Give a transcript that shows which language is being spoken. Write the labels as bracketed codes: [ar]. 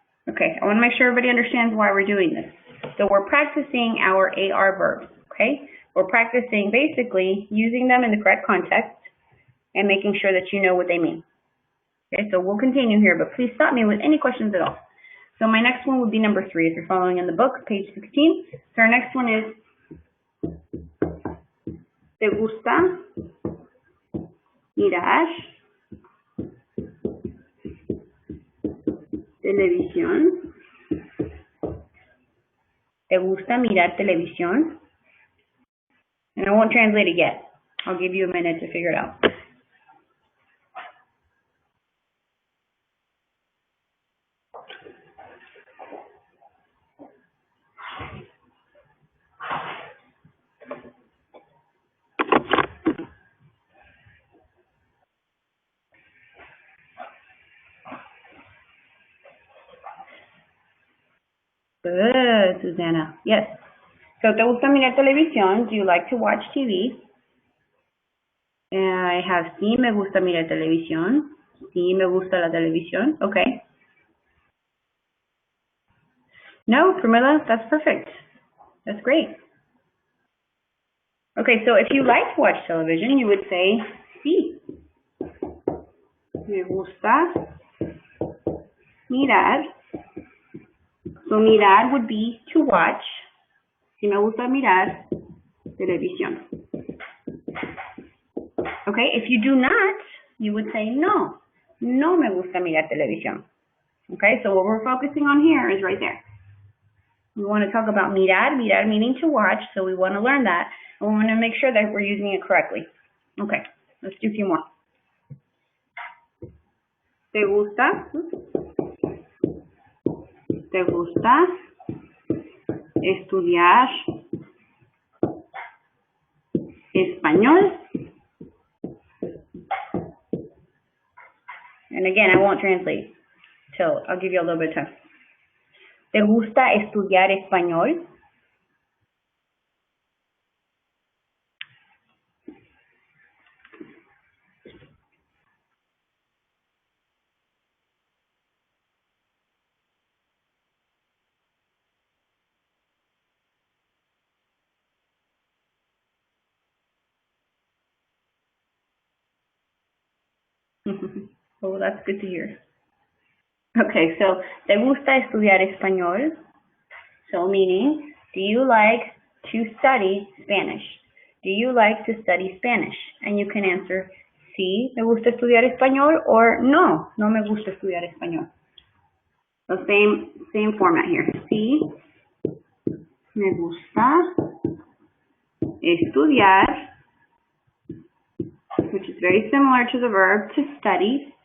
[en] Okay, I want to make sure everybody understands why we're doing this. So we're practicing our AR verbs, okay? We're practicing basically using them in the correct context and making sure that you know what they mean. Okay, so we'll continue here, but please stop me with any questions at all. So my next one would be number 3, if you're following in the book, page 16. So our next one is, [es] ¿te gusta mirar televisión? ¿Te gusta mirar televisión? [en] And I won't translate it yet. I'll give you a minute to figure it out. Good, Susanna. Yes. So, [es] ¿te gusta mirar televisión? [en] Do you like to watch TV? I have [es] sí me gusta mirar televisión. Sí me gusta la televisión. [en] Okay. No, Pramila, that's perfect. That's great. Okay, so if you like to watch television, you would say sí. [es] Me gusta mirar. [en] So mirar would be to watch. [es] Sí me gusta mirar televisión. [en] Okay, if you do not, you would say no. [es] No me gusta mirar televisión. [en] Okay, so what we're focusing on here is right there. We want to talk about mirar, mirar meaning to watch, so we want to learn that, and we want to make sure that we're using it correctly. Okay, let's do a few more. [es] ¿Te gusta? ¿Te gusta estudiar español? [en] And again, I won't translate till I'll give you a little bit of time. [es] ¿Te gusta estudiar español? [en] Oh, that's good to hear. Okay, so [es] ¿te gusta estudiar español? [en] So meaning, do you like to study Spanish? Do you like to study Spanish? And you can answer, [es] sí, me gusta estudiar español, [en] or [es] no, no me gusta estudiar español. [en] So same format here. [es] Sí, me gusta estudiar, [en] which is very similar to the verb to study.